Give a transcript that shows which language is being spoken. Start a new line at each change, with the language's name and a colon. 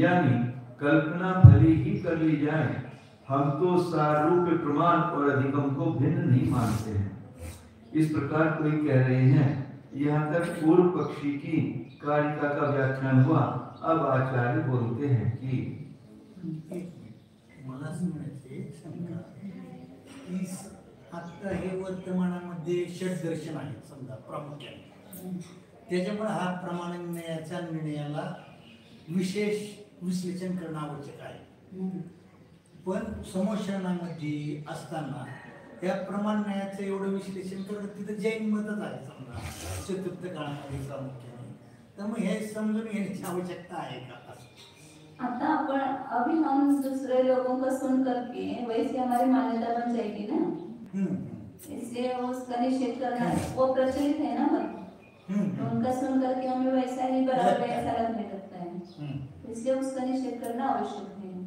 Hindi: यानी कल्पना भली ही कर ली जाए, हम तो सारूप प्रमाण और अधिगम को भिन्न नहीं मानते हैं। इस प्रकार कोई कह रहे हैं। यहाँ तक पूर्व पक्षी की कारिका का व्याख्यान हुआ। अब आचार्य बोलते हैं कि
Marathi: मला समजायचे शंका की आता हे वर्तमानामध्ये षड्दर्शन आहे समजा प्रामुख्याने, त्याच्यामुळे हा प्रमाणन्यायाच्या निर्णयाला विशेष विश्लेषण करणं आवश्यक आहे। पण समोशनामध्ये असताना त्या प्रमाणन्यायाचं एवढं विश्लेषण करणं तिथं जैन मतच आहे समजा चतुर्थ काळामध्ये प्रामुख्याने, तर मग हे समजून घेण्याची आवश्यकता आहे का?
Hindi: आता अपन अभी हम दूसरे लोगों का सुन करके वैसे हमारी मान्यता बन जाएगी ना, इसलिए उसका निषेध करना वो प्रचलित है ना मत, उनका सुन करके हमें वैसा ही बराबर ऐसा लगने लगता है, इसलिए उसका निषेध करना आवश्यक है।